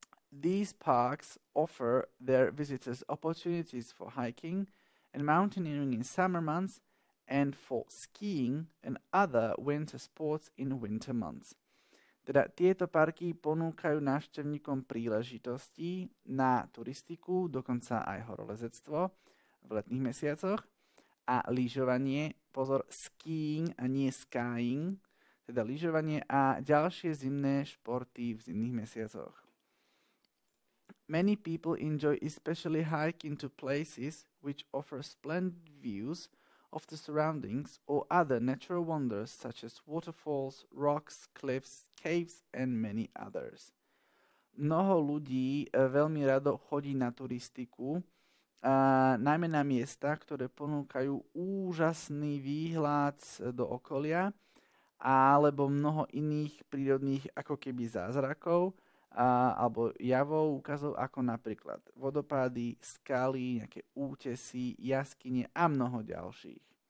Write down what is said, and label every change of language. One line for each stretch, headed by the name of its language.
English: These parks offer their visitors opportunities for hiking and mountaineering in summer months and for skiing and other winter sports in winter months.
Slovak: Teda tieto parky ponúkajú návštevníkom príležitosti na turistiku, dokonca aj horolezectvo v letných mesiacoch a lyžovanie, pozor, skiing a nie skying, teda lyžovanie a ďalšie zimné športy v zimných mesiacoch.
English: Many people enjoy especially hiking to places which offer splendid views of the surroundings or other natural wonders such as waterfalls, rocks, cliffs, caves and many others.
Slovak: Mnoho ľudí veľmi rado chodí na turistiku, najmä na miesta, ktoré ponúkajú úžasný výhľad do okolia alebo mnoho iných prírodných ako keby zázrakov, alebo javov, ukazov ako napríklad vodopády, skaly, nejaké útesy, jaskyne a mnoho ďalších.